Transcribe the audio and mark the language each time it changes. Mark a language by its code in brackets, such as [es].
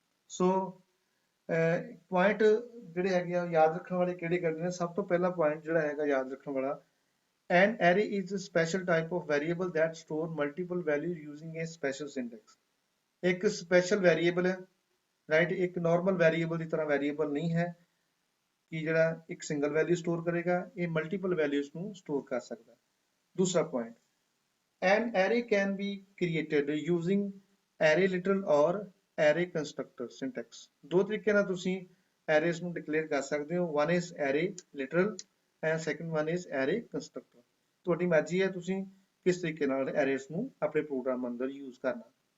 [pa] ਸੋ point ਜਿਹੜੇ ਹੈਗੇ ਆ ਯਾਦ ਰੱਖਣ ਵਾਲੇ ਕਿਹੜੇ ਕਰਦੇ ਨੇ, ਸਭ ਤੋਂ ਪਹਿਲਾ ਪੁਆਇੰਟ ਜਿਹੜਾ ਹੈਗਾ ਯਾਦ ਰੱਖਣ ਵਾਲਾ, [en] an array is a special type of variable that store multiple values using a special syntax। [pa] ਇੱਕ ਸਪੈਸ਼ਲ ਵੈਰੀਏਬਲ ਹੈ, ਰਾਈਟ, ਇੱਕ ਨਾਰਮਲ ਵੈਰੀਏਬਲ ਦੀ ਤਰ੍ਹਾਂ ਵੈਰੀਏਬਲ ਨਹੀਂ ਹੈ ਕਿ ਜਿਹੜਾ ਇੱਕ ਸਿੰਗਲ ਵੈਲਿਊ ਸਟੋਰ ਕਰੇਗਾ, ਇਹ ਮਲਟੀਪਲ ਵੈਲਿਊਜ਼ ਨੂੰ ਸਟੋਰ ਕਰ ਸਕਦਾ। ਦੂਸਰਾ point, [en] an array can be created using array literal or array constructor syntax। [pa] ਦੋ ਤਰੀਕੇ ਨਾਲ ਤੁਸੀਂ ਐਰੇਜ਼ ਨੂੰ ਡਿਕਲੇਅਰ ਕਰ ਸਕਦੇ ਹੋ। [en] One is array literal and second one is array constructor. [pa] ਤੁਹਾਡੀ ਮਰਜ਼ੀ ਹੈ ਤੁਸੀਂ ਕਿਸ ਤਰੀਕੇ ਨਾਲ ਐਰੇਜ਼ ਨੂੰ ਆਪਣੇ ਪ੍ਰੋਗਰਾਮ ਅੰਦਰ ਯੂਜ਼ ਕਰਨਾ।